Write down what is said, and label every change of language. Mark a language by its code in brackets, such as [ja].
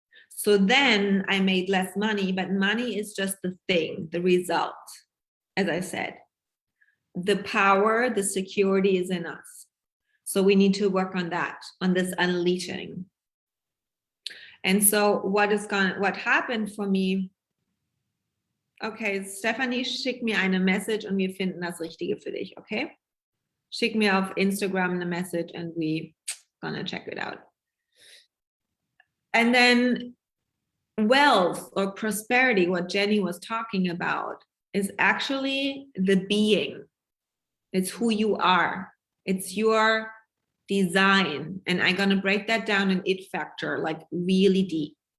[en] So then I made less money, but money is just the thing, the result. As I said, the power, the security is in us. So we need to work on that, on this unleashing. And so what happened for me? [de] Okay, Stephanie, schick mir eine Message und wir finden das Richtige für dich, okay? Schick mir auf Instagram eine Message [en] and we gonna check it out. And then wealth or prosperity, what Jenny was talking about, is actually the being. It's who you are. It's your design. And I'm gonna break that down in It Factor, like really deep.